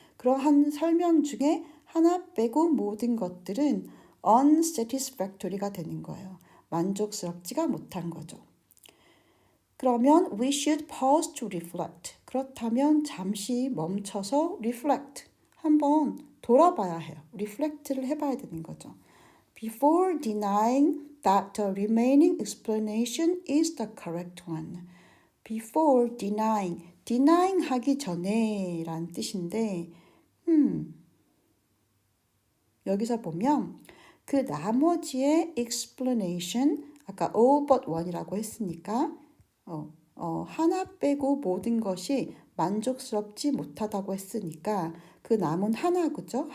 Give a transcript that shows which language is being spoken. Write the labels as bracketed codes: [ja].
[ko] 그러한 설명 중에 하나 빼고 모든 것들은 unsatisfactory가 되는 거예요. 만족스럽지가 못한 거죠. [en] 그러면 we should pause to reflect. [ko] 그렇다면 잠시 멈춰서 reflect. 한번 돌아봐야 해요. reflect를 해봐야 되는 거죠. [en] before denying that the remaining explanation is the correct one. [ko] before denying 하기 전에 란 뜻인데, 여기서 보면 그 나머지의 explanation, 아까 all but one이라고 했으니까 하나 빼고 모든 것이 만족스럽지 못하다고 했으니까 그 남은 하나, 그죠?